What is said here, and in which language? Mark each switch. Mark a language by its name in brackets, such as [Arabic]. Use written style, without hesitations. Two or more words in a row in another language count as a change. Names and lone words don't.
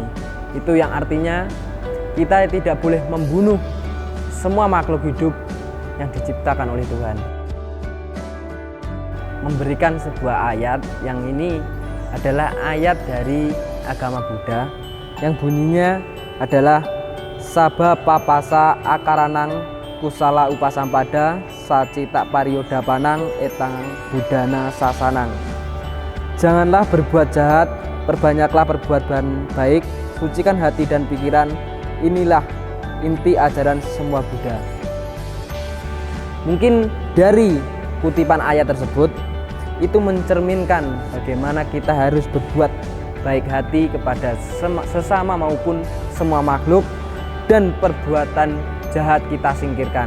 [Indonesian] Itu yang artinya kita tidak boleh membunuh semua makhluk hidup yang diciptakan oleh Tuhan. Memberikan sebuah ayat yang ini adalah ayat dari agama Buddha yang bunyinya adalah [Pali] Sabha papasa akaranang kusala upasampada sacita pariyodapanang etang budana sasanang. [Indonesian] Janganlah berbuat jahat, perbanyaklah perbuat baik, sucikan hati dan pikiran. Inilah inti ajaran semua Buddha. Mungkin dari kutipan ayat tersebut itu mencerminkan bagaimana kita harus berbuat baik hati kepada sesama maupun semua makhluk, dan perbuatan jahat kita singkirkan.